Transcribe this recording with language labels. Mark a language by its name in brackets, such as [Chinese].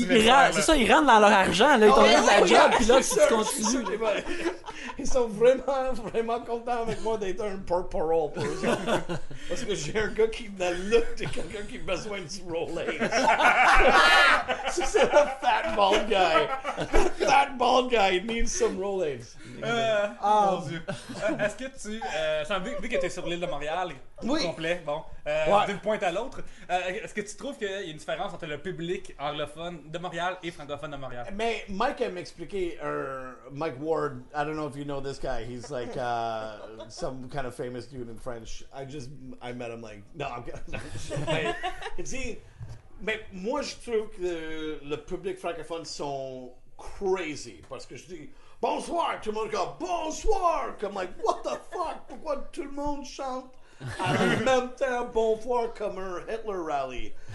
[French] tu viens de faire, là. c'est ça, ils rentrent dans leur argent, là, ils t'ont donné de la job, puis là, tu continues. Ils sont vraiment contents avec moi d'être un porte-parole pour eux autres. Parce que j'ai un gars qui me look de quelqu'un qui a besoin du Rolaids. C'est le [English] fat bald guy. Fat bald guy needs some Rolaids. [French] Mon Dieu. Est-ce que tu. Vu que tu es sur l'île de Montréal, Oui. complet, bon, d'une pointe à l'autre, est-ce que tu trouves qu'il y a une différence entre le public anglophone de Montréal et francophone de Montréal? Mais Mike m'a expliqué, [English] Mike Ward, I don't know if you know this guy, he's like some kind of famous dude in French. I met him like, no, I'm kidding. [French] Mais moi je trouve que le public francophone sont crazy, parce que je dis bonsoir, tout le monde dit bonsoir, comme [English] like what the fuck, [French] pourquoi tout le monde chante en même temps bonsoir comme un Hitler rally.